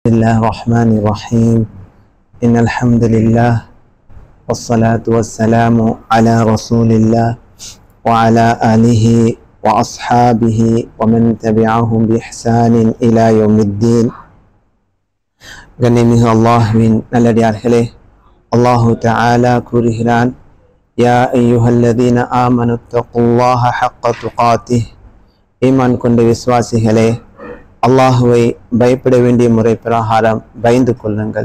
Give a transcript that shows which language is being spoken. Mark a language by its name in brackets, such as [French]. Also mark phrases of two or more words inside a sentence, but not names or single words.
[Arabic] بسم الله الرحمن الرحيم إن الحمد لله والصلاة والسلام على رسول الله وعلى آله وأصحابه ومن تبعهم بإحسان إلى يوم الدين [Tamil] கண்ணியமிகு அல்லாஹ்வின் நல்லடியார்களே, அல்லாஹு தஆலா கூறுகிறான், [Arabic] يا أيها الذين آمنوا اتقوا الله حق تقاته, [Tamil] ஈமான் கொண்ட விசுவாசிகளே, அல்லாஹுவை பயப்பட வேண்டிய முறை பிரகாரம் பயந்து கொள்ளுங்கள்.